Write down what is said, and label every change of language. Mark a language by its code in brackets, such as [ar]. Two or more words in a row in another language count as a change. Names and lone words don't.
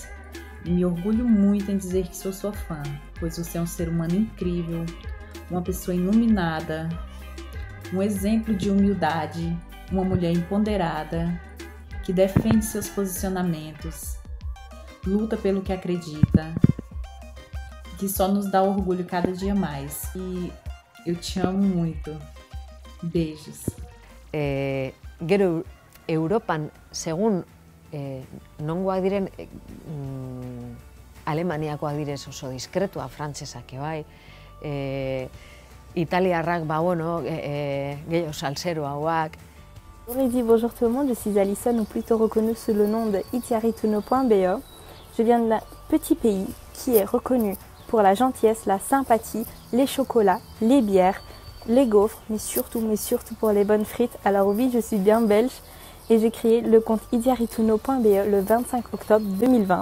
[pt] E me orgulho muito em dizer que sou sua fã, pois você é um ser humano incrível, uma pessoa iluminada, um exemplo de humildade, uma mulher empoderada, que defende seus posicionamentos, luta pelo que acredita, que só nos dá orgulho cada dia mais. E eu te amo muito. Beijos. [eu] Gero Europan, segun nongoak diren, Alemaniakoak direz oso diskretua, frantsesak bai, italiarrak, bueno, gehiago salseroagoak. [fr] J'aurais dit bonjour tout le monde, je suis Alison, ou plutôt reconnue sous le nom de itziarituno.be. Je viens d'un petit pays qui est reconnu pour la gentillesse, la sympathie, les chocolats, les bières, les gaufres, mais surtout pour les bonnes frites. Alors oui, je suis bien belge et j'ai créé le compte itziarituno.be le 25 octobre 2020.